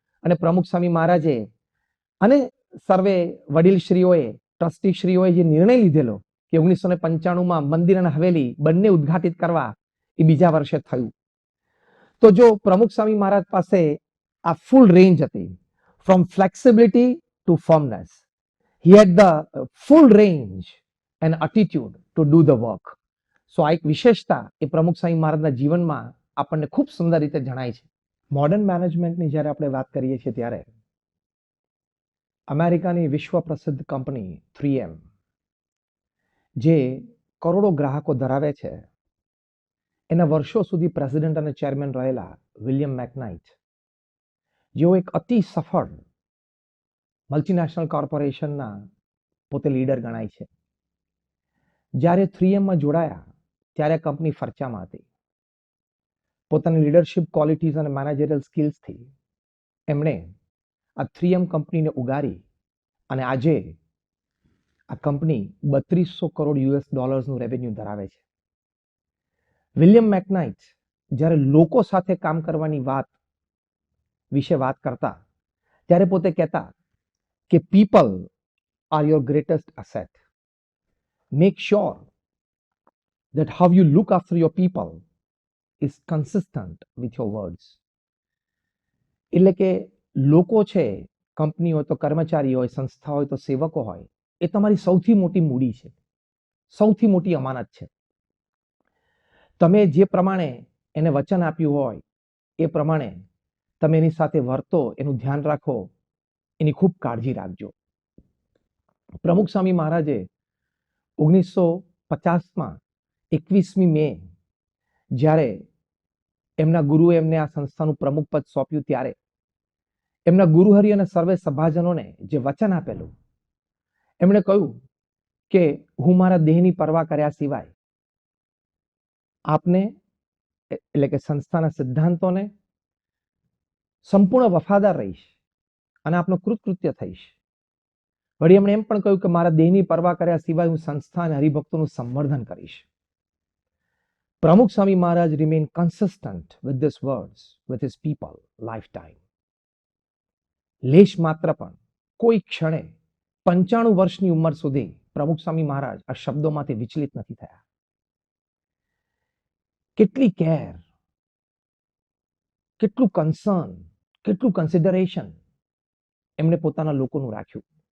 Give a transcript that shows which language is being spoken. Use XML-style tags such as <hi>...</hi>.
<gu>અને પ્રમુખ સ્વામી મહારાજે અને સર્વે વડીલશ્રીઓએ, ટ્રસ્ટીશ્રીઓએ જે નિર્ણય લીધેલો કે 1995માં મંદિર અને હવેલી બંને ઉદ્ઘાટિત કરવા, એ બીજા વર્ષે થયું. તો જો પ્રમુખ સ્વામી મહારાજ પાસે આ ફૂલ રેન્જ હતી,</gu> <en>From flexibility to firmness. He had the full range and attitude to do the work.</en> <gu>સો આ એક વિશેષતા એ પ્રમુખ સ્વામી મહારાજના જીવનમાં આપણને ખૂબ સુંદર રીતે જણાય છે. મોડર્ન મેનેજમેન્ટની જ્યારે આપણે વાત કરીએ છીએ ત્યારે અમેરિકાની વિશ્વ પ્રસિદ્ધ કંપની 3M, જે કરોડો ગ્રાહકો ધરાવે છે, એના વર્ષો સુધી પ્રેસિડેન્ટ અને ચેરમેન રહેલા વિલિયમ મેકનાઇટ, જેઓ એક અતિ સફળ મલ્ટીનેશનલ કોર્પોરેશનના પોતે લીડર ગણાય છે. જ્યારે 3Mમાં જોડાયા ત્યારે કંપની ફરચામાં હતી. પોતાની લીડરશિપ ક્વોલિટીઝ અને મેનેજરિયલ સ્કિલ્સથી એમણે આ 3M કંપનીને ઉગારી અને આજે આ કંપની $3200 કરોડ રેવન્યુ ધરાવે છે. વિલિયમ મેકનાઇટ જ્યારે લોકો સાથે કામ કરવાની વિશે વાત કરતા ત્યારે પોતે કહેતા કે</gu> <en>people are your greatest asset. Make sure that how you look after your people is consistent with your words.</en> <gu>એટલે કે લોકો છે, કંપની હોય તો કર્મચારી હોય, સંસ્થા હોય તો સેવકો હોય, એ તમારી સૌથી મોટી મૂડી છે, સૌથી મોટી અમાનત છે. તમે જે પ્રમાણે એને વચન આપ્યું હોય એ પ્રમાણે તમે એની સાથે વર્તો, એનું ધ્યાન રાખો, એની ખૂબ કાળજી રાખજો. પ્રમુખ સ્વામી મહારાજે 1950માં 21મી મે જ્યારે એમના ગુરુએ એમને આ સંસ્થાનું પ્રમુખ પદ સોંપ્યું ત્યારે એમના ગુરુહરિ અને સર્વે સભાજનોને જે વચન આપેલું, એમણે કહ્યું કે હું મારા દેહની પરવા કર્યા સિવાય આપને એટલે કે સંસ્થાના સિદ્ધાંતોને સંપૂર્ણ વફાદાર રહીશ અને આપનો કૃતકૃત્ય થઈશ. વળી એમણે એમ પણ કહ્યું કે મારા દેહની પરવા કર્યા સિવાય હું સંસ્થા અને હરિભક્તોનું સંવર્ધન કરીશ.</gu> <en>Pramukh Swami Maharaj remain consistent with these words with his people lifetime.</en> <gu>લેશ માત્ર પણ કોઈ ક્ષણે 95 વર્ષની ઉંમર સુધી પ્રમુખ સ્વામી મહારાજ આ શબ્દોમાંથી વિચલિત નથી થયા. કેટલી કેર, કેટલું કન્સર્ન, કેટલું કન્સિડરેશન એમણે પોતાના લોકોનું રાખ્યું.</gu>